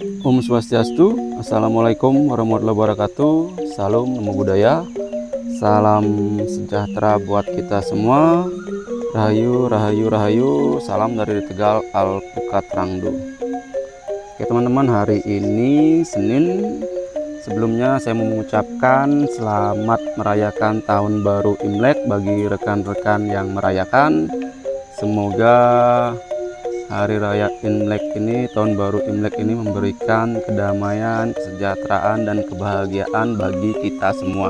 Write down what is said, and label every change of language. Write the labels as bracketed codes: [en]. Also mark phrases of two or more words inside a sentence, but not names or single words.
[ban] Om Swastiastu, [ar] السلام عليكم ورحمة الله وبركاته. [id] Salam [pi] namo buddhaya, [id] salam sejahtera buat kita semua. Rahayu, rahayu, rahayu. Salam dari Tegal Alpukat Rangdo. Oke teman-teman, hari ini Senin. Sebelumnya saya mau mengucapkan selamat merayakan tahun baru Imlek bagi rekan-rekan yang merayakan. Semoga hari raya Imlek ini, tahun baru Imlek ini memberikan kedamaian, kesejahteraan, dan kebahagiaan bagi kita semua.